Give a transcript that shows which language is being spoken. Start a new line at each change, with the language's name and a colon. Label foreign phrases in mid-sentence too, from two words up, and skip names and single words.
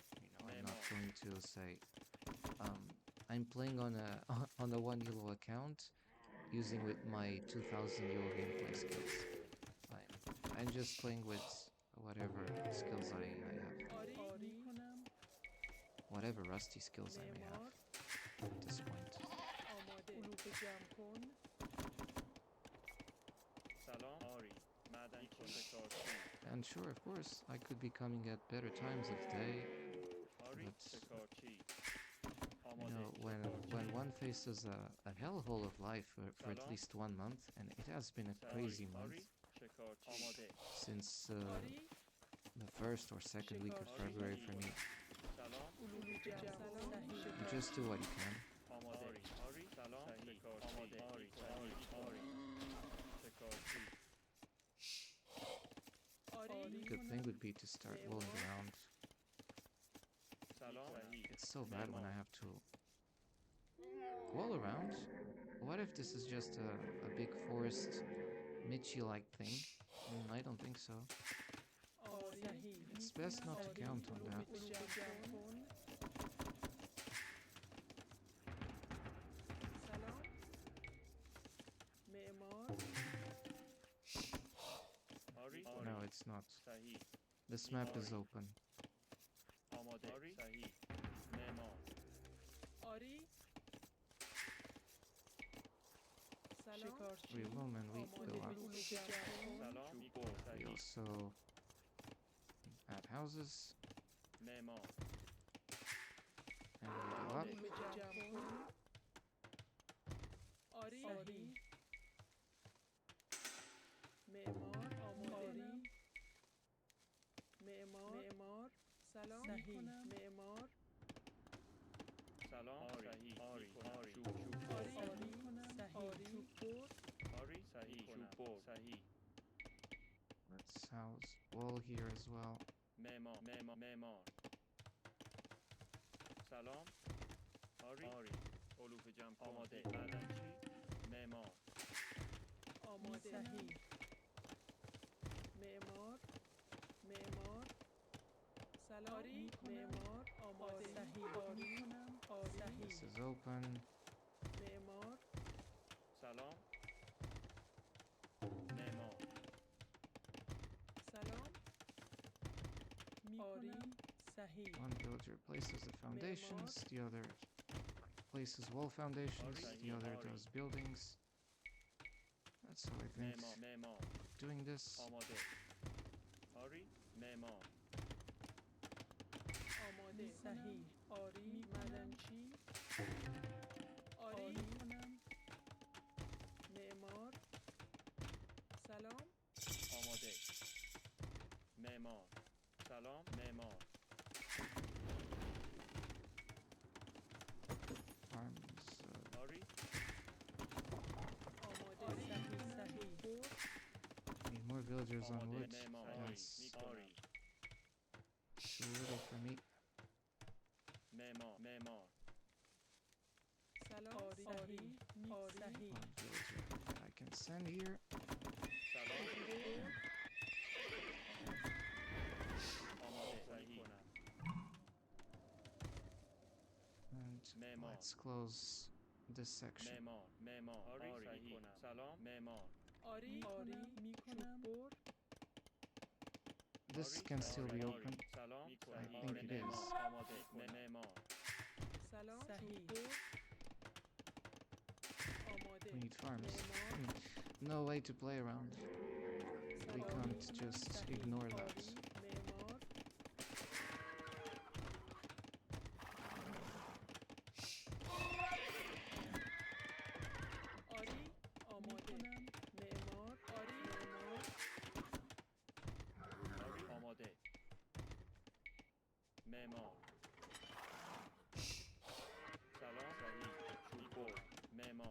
English: You know, I'm not going to say I'm playing on a on a 1 euro account using with my 2000 euro gameplay skills. I'm just playing with whatever skills I have,
Persian: آری میکنم
English: whatever rusty skills I may have
Persian: معمار
English: at this point.
Persian: آماده علوف جمع کن سلام آری معدنچی شکارچی
English: And sure, of course, I could be coming at better times of day,
Persian: آری
English: but
Persian: شکارچی
English: you
Persian: آماده
English: know, when one faces a hellhole of life for at least 1 month, and it has been a crazy month
Persian: آری شکارچی آماده
English: since
Persian: آری
English: the first or second week of February for me.
Persian: سلام علوف جمع کن
English: You just do what you can.
Persian: آماده آری سلام شکارچی آماده آری آری آری شکارچی آری
English: Good thing would be to start rolling around.
Persian: سلام
English: It's so bad when I have to wall around. What if this is just a big forest Michi-like thing? I don't think so. It's best not to count on that.
Persian: سلام معمار آری
English: No, it's not.
Persian: صحیح
English: This map is open.
Persian: آماده صحیح معمار آری سلام
English: We loom and we go up.
Persian: سلام چوب
English: We
Persian: صحیح
English: also add houses
Persian: معمار
English: and we go up.
Persian: آری معمار آماده معمار سلام معمار سلام صحیح آری چوب آری آری چوب آری صحیح چوب صحیح
English: Let's house wall here as well.
Persian: معمار سلام آری علوف جمع کن آماده بعدن چی معمار آماده معمار سلام آری معمار آماده آری
English: This is open.
Persian: معمار سلام معمار سلام آری صحیح
English: One villager places the foundations, the other places wall foundations, the other does buildings. That's how I think
Persian: معمار
English: doing this.
Persian: آماده آری معمار آماده صحیح آری معدنچی آری معمار سلام آماده معمار سلام معمار
English: Farms.
Persian: آری آماده صحیح
English: Need more villagers on
Persian: آماده
English: wood.
Persian: معمار
English: That's
Persian: آری
English: too little for me.
Persian: معمار سلام آری صحیح
English: One villager I can send here.
Persian: سلام آماده صحیح
English: And
Persian: معمار.
English: let's close this section.
Persian: معمار آری صحیح سلام معمار آری میکنم
English: This can still be open.
Persian: سلام
English: I think it is.
Persian: آماده معمار سلام صحیح آماده
English: We need farms.
Persian: معمار
English: No way to play around. We can't just ignore that.
Persian: معمار آری آماده معمار آری معمار آری آماده معمار سلام صحیح چوب معمار